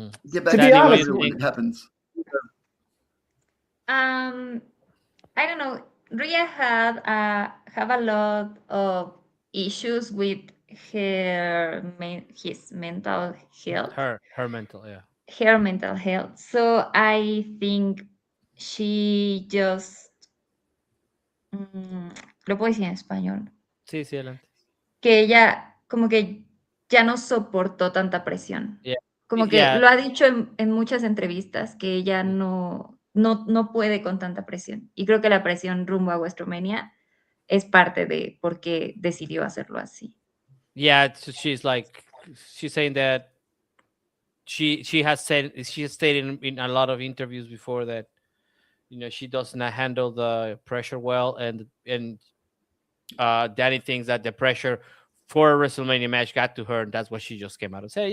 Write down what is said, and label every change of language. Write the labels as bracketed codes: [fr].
[en] Get back to be honest, when it happens. I don't know. Rhea have a lot of issues with his mental health. Her mental, Her mental health. So I think she just [es] lo puedo decir en español. Sí, adelante. Que ella como que ya no soportó tanta presión. Como que lo ha dicho en muchas entrevistas que ella no puede con tanta presión. Y creo que la presión rumbo a WrestleMania es parte de por qué decidió hacerlo así. [en] Yeah, so she's saying that she has stated in a lot of interviews before that, you know, she does not handle the pressure well, and Dani thinks that the pressure for a WrestleMania match got to her, and that's what she just came out and said.